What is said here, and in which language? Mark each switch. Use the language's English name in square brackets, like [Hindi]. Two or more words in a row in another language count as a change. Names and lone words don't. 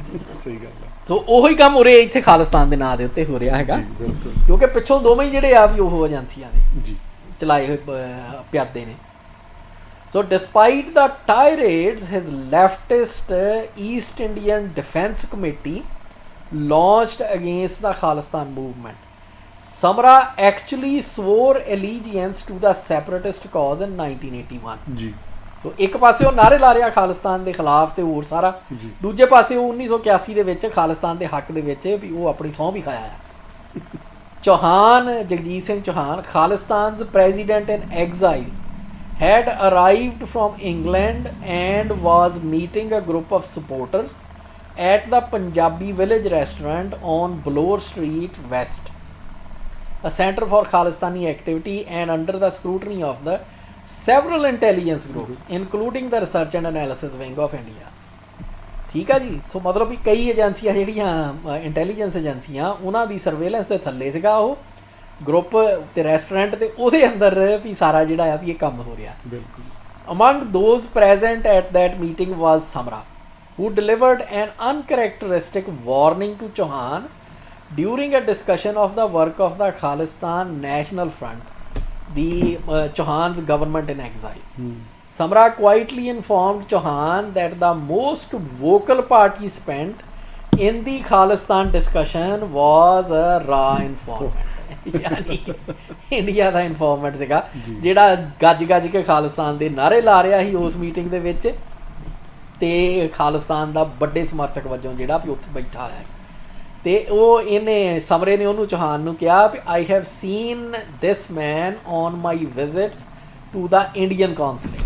[Punjabi] ਸਹੀ ਗੱਲ ਹੈ। ਸੋ ਉਹੀ ਕੰਮ ਉਰੇ ਇੱਥੇ ਖਾਲਿਸਤਾਨ ਦੇ ਨਾਂ ਦੇ ਉੱਤੇ ਹੋ ਰਿਹਾ ਹੈਗਾ, ਕਿਉਂਕਿ ਪਿੱਛੋਂ ਦੋਵੇਂ ਜਿਹੜੇ ਆ ਵੀ ਉਹ ਏਜੰਸੀਆਂ ਨੇ ਚਲਾਏ ਹੋਏ ਪਿਆਦੇ ਨੇ। [English] So despite the tirades his Leftist East Indian Defence Committee launched against the Khalistan movement, Samra actually swore allegiance to the separatist cause in 1981 ਜੀ। [Punjabi] ਸੋ ਇੱਕ ਪਾਸੇ ਉਹ ਨਾਰੇ ਲਾ ਰਿਹਾ ਖਾਲਿਸਤਾਨ ਦੇ ਖਿਲਾਫ ਤੇ ਹੋਰ ਸਾਰਾ, ਦੂਜੇ ਪਾਸੇ ਉਹ 1981 ਦੇ ਵਿੱਚ ਖਾਲਿਸਤਾਨ ਦੇ ਹੱਕ ਦੇ ਵਿੱਚ ਵੀ ਉਹ ਆਪਣੀ ਸਹੁੰ ਵੀ ਖਾਇਆ ਆ। ਚੌਹਾਨ ਜਗਜੀਤ ਸਿੰਘ ਚੌਹਾਨ, [English] ਖਾਲਿਸਤਾਨ's president in exile, had arrived from England and was meeting a group of supporters at the Punjabi Village restaurant on Bloor Street West, a center for Khalistani activity and under the scrutiny of the several intelligence groups including the Research and Analysis Wing of India. [Punjabi] ਠੀਕ ਆ ਜੀ। ਸੋ ਮਤਲਬ ਵੀ ਕਈ ਏਜੰਸੀਆਂ ਜਿਹੜੀਆਂ ਇੰਟੈਲੀਜੈਂਸ ਏਜੰਸੀਆਂ ਉਹਨਾਂ ਦੀ ਸਰਵੇਲੈਂਸ ਦੇ ਥੱਲੇ ਸੀਗਾ ਉਹ ਗਰੁੱਪ ਤੇ ਰੈਸਟੋਰੈਂਟ, ਤੇ ਉਹਦੇ ਅੰਦਰ ਵੀ ਸਾਰਾ ਜਿਹੜਾ ਆ ਵੀ ਇਹ ਕੰਮ ਹੋ ਰਿਹਾ। [English] Among those present at that meeting was Samra, who delivered an uncharacteristic warning to Chauhan during a discussion of the work of the Khalistan National Front, the Chauhan's government in exile. Samra quietly informed Chauhan that the most vocal participant in the Khalistan discussion was a raw informant. [Punjabi] ਯਾਨੀ ਕਿ ਇੰਡੀਆ ਦਾ ਇਨਫੋਰਮੈਂਟ ਸੀਗਾ ਜਿਹੜਾ ਗੱਜ ਕੇ ਖਾਲਿਸਤਾਨ ਦੇ ਨਾਰੇ ਲਾ ਰਿਹਾ ਸੀ ਉਸ ਮੀਟਿੰਗ ਦੇ ਵਿੱਚ, ਤੇ ਖਾਲਿਸਤਾਨ ਦਾ ਵੱਡੇ ਸਮਰਥਕ ਵਜੋਂ ਜਿਹੜਾ ਵੀ ਉੱਥੇ ਬੈਠਾ ਹੋਇਆ ਹੈ। ਤੇ ਉਹ ਇਹਨੇ ਸਮਰੇ ਨੇ ਉਹਨੂੰ ਚੌਹਾਨ ਨੂੰ ਕਿਹਾ ਵੀ [English] I have seen this man on my visits to the Indian consulate.